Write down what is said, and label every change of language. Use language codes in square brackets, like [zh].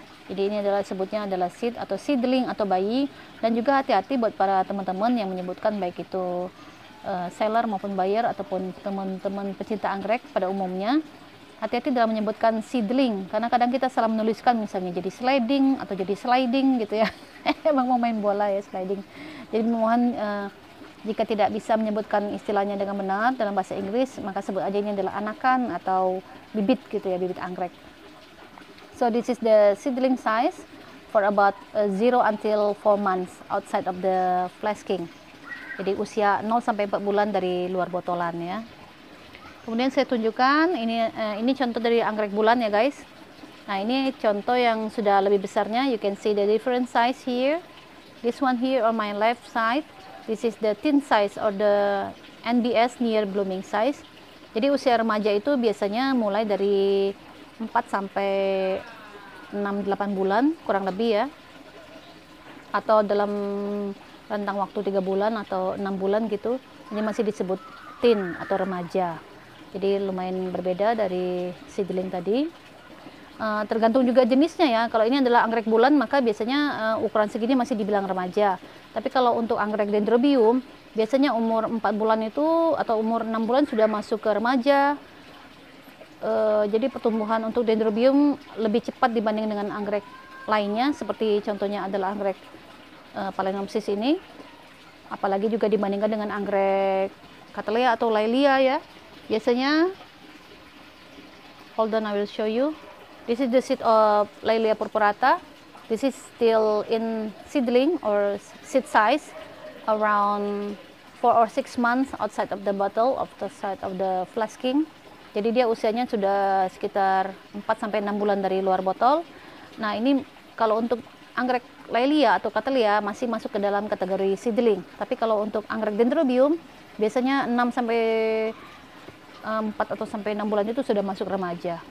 [id] Jadi ini adalah sebutnya adalah seed atau seedling atau bayi. Dan juga hati-hati buat para teman-teman yang menyebutkan, baik itu seller maupun buyer ataupun teman-teman pecinta anggrek pada umumnya, hati-hati dalam menyebutkan seedling, karena kadang kita salah menuliskan, misalnya jadi sliding atau jadi sliding gitu ya. Emang mau main bola ya, sliding. Jadi mohon jika tidak bisa menyebutkan istilahnya dengan benar dalam bahasa Inggris, maka sebut aja ini adalah anakan atau bibit gitu ya, bibit anggrek. [en] So this is the seedling size for about 0 until 4 months outside of the flasking. [id] Jadi usia 0 sampai 4 bulan dari luar botolan ya. Kemudian saya tunjukkan ini contoh dari anggrek bulan ya guys. Nah, ini contoh yang sudah lebih besarnya. [en] You can see the different size here. This one here on my left side, this is the thin size or the NBS, near blooming size. [id] Jadi usia remaja itu biasanya mulai dari 4 sampai 6-8 bulan kurang lebih ya. Atau dalam rentang waktu 3 bulan atau 6 bulan gitu. Ini masih disebut thin atau remaja. Jadi lumayan berbeda dari seedling tadi. Tergantung juga jenisnya ya. Kalau ini adalah anggrek bulan, maka biasanya ukuran segini masih dibilang remaja. Tapi kalau untuk anggrek dendrobium, biasanya umur 4 bulan itu atau umur 6 bulan sudah masuk ke remaja. Jadi pertumbuhan untuk dendrobium lebih cepat dibanding dengan anggrek lainnya, seperti contohnya adalah anggrek Phalaenopsis ini. Apalagi juga dibandingkan dengan anggrek Cattleya atau Laelia ya. Biasanya, [en] hold on, I will show you. This is the seed of Laelia purpurata. This is still in seedling or seed size, around 4 or 6 months outside of the bottle, outside of the flasking. [id] Jadi dia usianya sudah sekitar 4 sampai 6 bulan dari luar botol. Nah, ini kalau untuk anggrek Laelia atau Cattleya masih masuk ke dalam kategori seedling. Tapi kalau untuk anggrek dendrobium biasanya 6 sampai 4 atau sampai 6 bulan itu sudah masuk remaja.